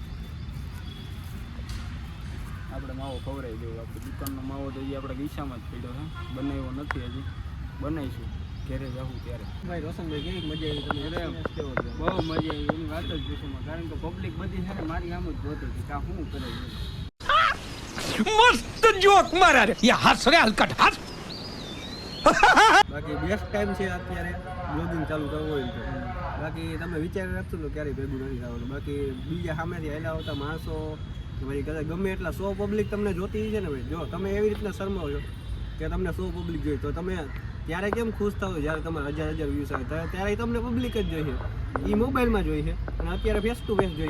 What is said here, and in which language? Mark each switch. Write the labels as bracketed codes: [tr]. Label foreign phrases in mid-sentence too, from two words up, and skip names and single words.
[gu] આપણે માવો ખવડાવી દેવું. આપણે દુકાનનો માવો તો હજી આપણે ગીસામાં જ પડ્યો છે. બનાવ્યો નથી હજી. બનાવીશું ઘરે જવું ત્યારે. ભાઈ રોશનભાઈ કેવી મજા આવી તમે? બહુ મજા આવી. એની વાત જ પૂછોમાં. કારણ કે પબ્લિક બધી છે ને મારી આમ જ જોતી હતી કે આ શું કરે છે. [hi] मस्त जोक मारा रे ये हंस रे हलकट हंस [gu] બાકી [en] best time [gu] છે અત્યારે બ્લોગિંગ ચાલુ કરવું હોય તો. બાકી તમે વિચારી રાખશો તો ક્યારેય ભેગું નથી થવાનું. બાકી બીજા સામેથી આવેલા હોતા માણસો કે ભાઈ કદાચ ગમે એટલા 100 પબ્લિક તમને જોતી છે ને ભાઈ, જો તમે એવી રીતના શરમાવો છો કે તમને 100 પબ્લિક જોઈએ તો તમે ત્યારે કેમ ખુશ થાવ જ્યારે તમારે 1000 વ્યૂઝ આવે ત્યારે તમને પબ્લિક જ જોઈએ, એ મોબાઈલમાં જોઈએ અને અત્યારે [en] face to face [gu] જોઈએ.